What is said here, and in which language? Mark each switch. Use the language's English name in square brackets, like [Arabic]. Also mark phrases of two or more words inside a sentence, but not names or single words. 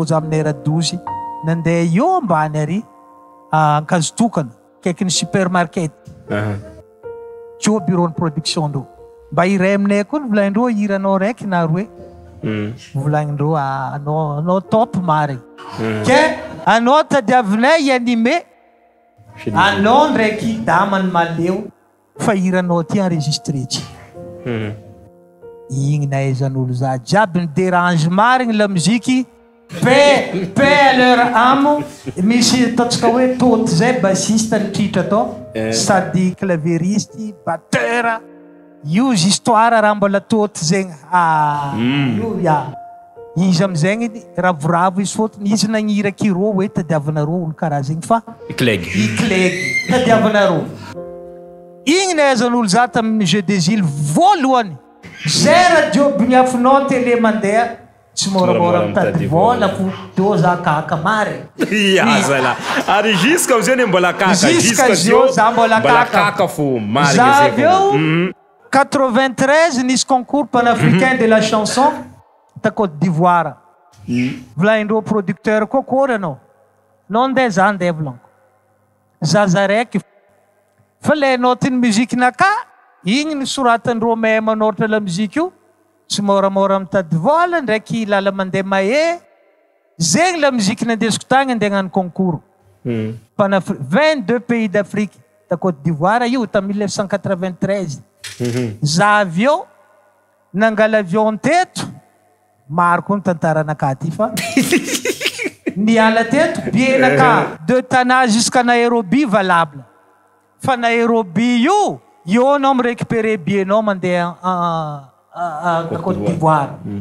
[Malagasy] za aminay radozy nandeha io ambany ary ankazotokana kaiky supermarket tio [French] bureau de production [Malagasy] ndrô mba iray aminay koa ny volagnindrô hiranao raiky na roe volagnindrô anao top mary ke anao tadiavinay animé anao ndraiky damany maleo fa hiranao ty enregistré ty igny nahaizan'olo za jiaby ny dérange marigny [French] la musique paix à leur âme [Malagasy] misy ataontsika hoe toty zay bassiste nitritra atao sady [French] clavieriste batteur [Malagasy] io histoire raha mbola toty zegny io izy amizegny ravoravo izy fôtony izy nagniraky-rô hoe tadiavanarô olo karaha zegny fa Clegg tadiavanarô igny nahaizan'olo za tamin'ny [French] jeu des îles [Malagasy] voalohany zay radio bignafinao télé mandeha tsy moramora mitady vola fo teo za kaka mare zala ary jusqu'à amizay mbola jusqu'à zio za mbola kaka fo mare za aveo 93 nisy [French] concours panafricain de la chanson [Malagasy] ta Côte d'Ivoire volagnindrô producteur kokory anao nondeha za ndeha volanko zaza raiky fa le notiny muzikenaka igny nisoratandrô mahay manoratra [French] la muzika [Malagasy] io tsy moramora mitady vola ndraiky lala mandeha mahe zegny [French] la muzika [Malagasy] nandesiko tagny andeha hagnano concours 22 [French] pays d'Afrique [Malagasy] ta Côte d'Ivoire io ta 1993 za aveo nangala avion teto maro koa ny tantaranaka ty fa niala teto bienaka [French] de Tana jusqu'à Nairobi [Malagasy] valable fa Nairobi io anao mirécupéré bienao mandeha [French] à Côte d'Ivoire